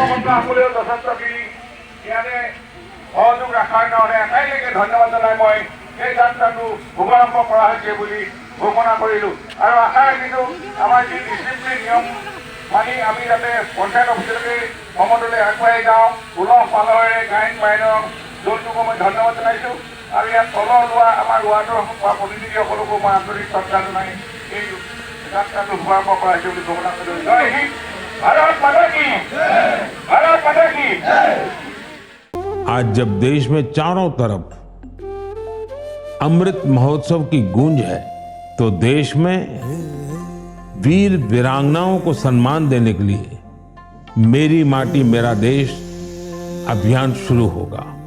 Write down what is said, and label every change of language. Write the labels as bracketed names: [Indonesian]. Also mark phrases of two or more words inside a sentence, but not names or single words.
[Assamese] সকলেও যথেষ্টখিনি ইয়াতে সহযোগ ৰখাৰ কাৰণে আটাইলৈকে ধন্যবাদ জনাই মই এই যাত্ৰাটো শুভাৰম্ভ কৰা হৈছে বুলি ঘোষণা কৰিলোঁ আৰু আশা ৰাখিছোঁ আমাৰ যি ডিচিপ্লিন নিয়ম মানি আমি যাতে পঞ্চায়ত অফিচলৈকে সমদলে আগুৱাই যাওঁ উলহ পালহেৰে গায়ন বায়নৰ দলটোকো মই ধন্যবাদ জনাইছোঁ আৰু ইয়াত তলৰ লোৱা আমাৰ ৱাৰ্ডৰ প্ৰতিনিধিসকলকো মই আন্তৰিক শ্ৰদ্ধা জনাই এই যাত্ৰাটো শুভাৰম্ভ কৰা হৈছে বুলি ঘোষণা কৰিলোঁ। [Hindi] जय हिंद, भारत माता की, भारत माता की। आज जब देश में चारों तरफ अमृत महोत्सव की गूंज है तो देश में वीर वीरांगनाओं को सम्मान देने के लिए मेरी माटी मेरा देश अभियान शुरू होगा।